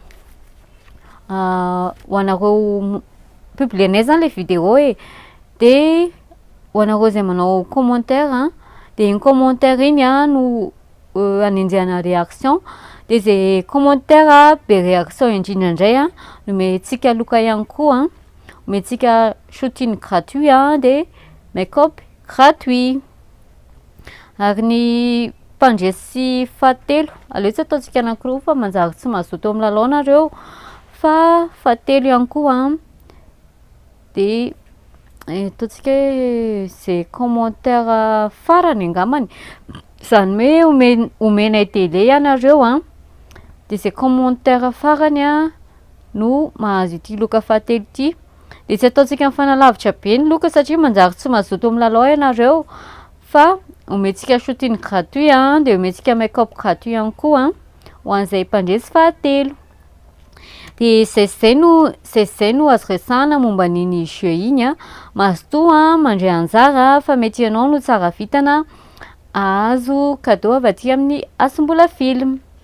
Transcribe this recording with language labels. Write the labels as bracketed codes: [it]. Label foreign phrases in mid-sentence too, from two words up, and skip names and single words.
[mg] ho anareo publienay zany [fr] le vidéo [mg] de ho anareo zay manao commentaire de iny commentaire iny no anenjehana réaction de zay commentaire be réaction indrindra indray no mentsika loka ihany koa mentsika [fr] shooting gratuit [mg] de [fr] make-up gratuit [mg] ary ny mpandresy fahatelo aleo tsy ataontsika anankiroa fa manjary tsy mazoto amin'ny lalao nareo fa fahatelo ihany koa de ataontsika hoe zay commentaire farany angamany zany hoe omenay télé ianareo de zay commentaire farany no mahazo ity loka fahatelo ity de tsy ataontsika mifanalavitra be ny loka satria manjary tsy mazoto amin'ny lalao ianareo fa omentsika [fr] shooting gratuit [mg] de omentsika [fr] make-up gratuit [mg] ihany koa ho an'izay mpandresy fahatelo de zay no azo resahana momba n'iny jeu iny mazotoa mandray anjara fa mety ianao no tsara vitana azo cadeau avy aty amin'ny asombola film